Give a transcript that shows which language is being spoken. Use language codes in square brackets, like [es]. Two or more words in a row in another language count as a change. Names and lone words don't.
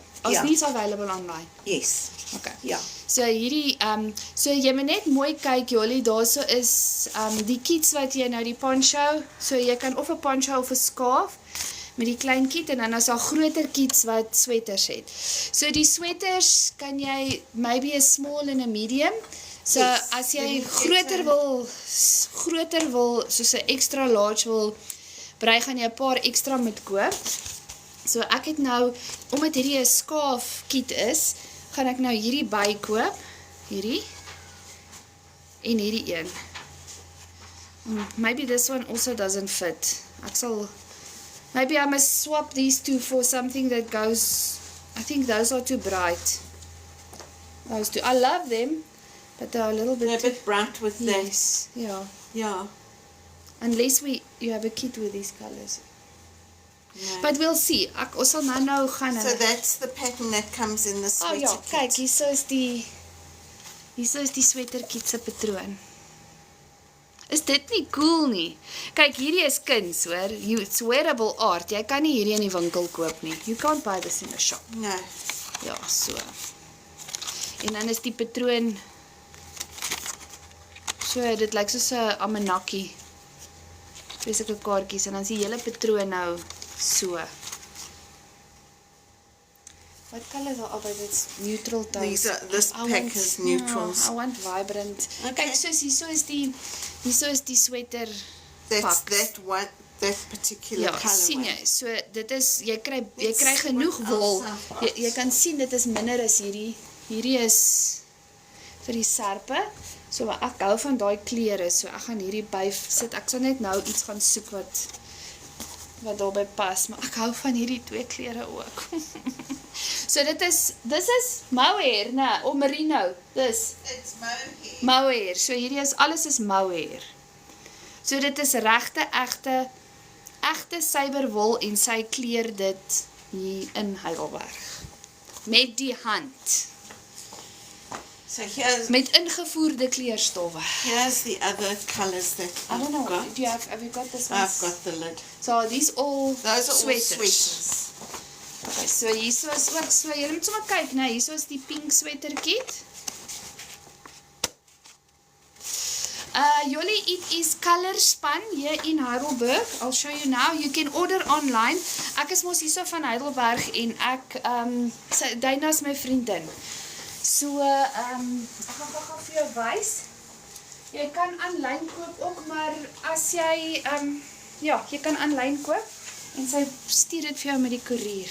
[en] As these available online. Yes. Okay. [af] Ja. So hierdie so jy moet net mooi kyk, Jolly, daarso is die kits wat jy nou die poncho, so jy kan of 'n poncho of 'n scarf met die klein kit en dan is daar groter kits wat sweaters het. So die sweaters kan jy maybe 'n small en 'n medium. So yes, as jy groter wil soos 'n [en] extra large [af] wil brei, gaan jy 'n paar ekstra moet koop. So ek het nou, omdat hierdie 'n [en] scarf kit [af] is, gaan ek nou hierdie bykoop, hierdie en hierdie een. [en] Maybe this one also doesn't fit. Maybe I must swap these two for something that goes, I think those are too bright. Those two, I love them, but they're a little bit They're a bit bright with that. Yes, yeah. Yeah. Unless you have a kit with these colours. No. But we'll see. [af] Ons sal nou gaan. [en] So that's the pattern that comes in the sweater [af] ja, [en] kit. [af] kyk, hierso is die [en] sweater kit [af] se patroon. Is dit nie cool nie? Kyk, hierdie is kuns, hoor. [en] It's wearable art. [af] Jy kan nie hierdie in die winkel koop nie. [en] You can't buy this in a shop. No. [af] Ja, so. En dan is die patroon so, dit lyk soos 'n almanakkie. Twee sulke kaartjies en dan is die hele patroon nou so. [en] What colours are by this neutral tones? This pack is neutrals. I want vibrant. Okay. [af] Kyk, soos hierso is die sweater [en] That's [af] paks. [en] that particular [af] Ja, [en] color. [af] sien jy, so dit is, jy kry genoeg wol, jy kan sien dit is minder as hierdie is vir die serpe, so ek hou van daai kleure, so ek gaan hierdie by sit, ek sal net nou iets gaan soek wat daarby pas, maar ek hou van hierdie twee kleure ook. So dis mohair, né, of merino, [en] It's mohair. [af] mohair, so hierdie alles is mohair. So dit is regte, egte suiwerwol en sy kleur dit hier in Heidelberg. Met die hand. So Met ingevoerde kleurstowwe. [en] here's the other colors that I don't know, I've got. have you got this one? I've got the lid. So are these all Those are sweaters? all sweaters. [af] Okay, so hierso is ook, so jy moet sommer kyk, né, hierso is die [en] pink sweater kit. Yoli, it is Colorspan here in Heidelberg. I'll show you now. You can order online. [af] Ek is mos hierso van Heidelberg en ek, Dina is my vriendin. So, ek gaan gou vir jou wys. Jy kan aanlyn koop ook, maar as jy, ja, jy kan aanlyn koop en sy stuur dit vir jou met die koerier.